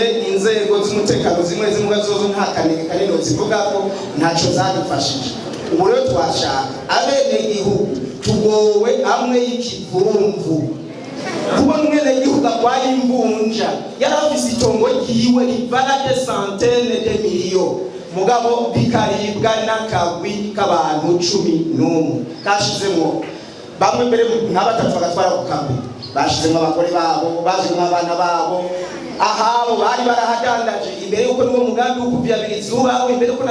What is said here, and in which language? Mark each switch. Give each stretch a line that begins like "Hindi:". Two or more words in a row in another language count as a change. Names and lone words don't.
Rundi: inzego z'umutekano zimwe zozo nta kaneno zivuga ko ntaco zadufashije ubu rero twashaka abene igihugu tugowe amwe y'ikivumvu kubona umwene igihugu agwaye imbunja yarafise itongo ryiwe rivarage
French: centaines de millions
Rundi: mugabo bikaribwa n'akagwi k'abantu 11 kashizemo bamwe mbere n'abatatu bagatwara ku kambi bashizemo abagore babo bashizemo abana babo ahabo bari barahadandaje imbere yuko niwo mugambi wo kuvyabiriza ubaho imbere yuko